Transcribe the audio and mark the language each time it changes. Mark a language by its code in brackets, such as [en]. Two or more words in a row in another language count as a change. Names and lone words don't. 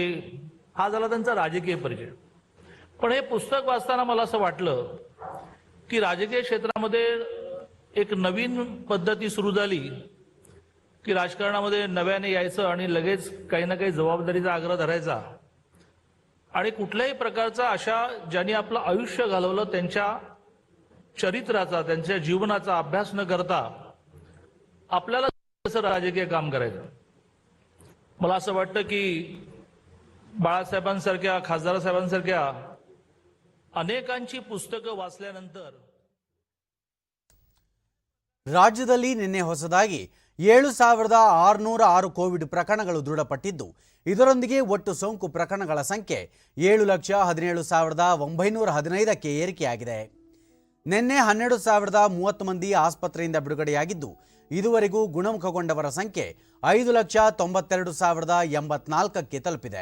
[mr] हा झाला त्यांचा राजकीय परिचय. पण हे पुस्तक वाचताना मला असं वाटलं की राजकीय क्षेत्रामध्ये एक नवीन पद्धती सुरू झाली की राजकारणामध्ये नव्याने यायचं आणि लगेच काही ना काही जबाबदारीचा आग्रह धरायचा आणि कुठल्याही प्रकारचा अशा ज्यांनी आपलं आयुष्य घालवलं त्यांच्या चरित्राचा, त्यांच्या जीवनाचा अभ्यास न करता आपल्याला कसं राजकीय काम करायचं. मला असं वाटतं की बाळासाहेबांसारख्या, खासदारसाहेबांसारख्या अनेकांची पुस्तकं वाचल्यानंतर [kn] ರಾಜ್ಯದಲ್ಲಿ ನಿನ್ನೆ ಹೊಸದಾಗಿ 7,606 ಕೋವಿಡ್ ಪ್ರಕರಣಗಳು ದೃಢಪಟ್ಟಿದ್ದು, ಇದರೊಂದಿಗೆ ಒಟ್ಟು ಸೋಂಕು ಪ್ರಕರಣಗಳ ಸಂಖ್ಯೆ 7,17,915ಕ್ಕೆ ಏರಿಕೆಯಾಗಿದೆ. ನಿನ್ನೆ 12,030 ಮಂದಿ ಆಸ್ಪತ್ರೆಯಿಂದ ಬಿಡುಗಡೆಯಾಗಿದ್ದು, ಇದುವರೆಗೂ ಗುಣಮುಖಗೊಂಡವರ ಸಂಖ್ಯೆ 5,92,084ಕ್ಕೆ ತಲುಪಿದೆ.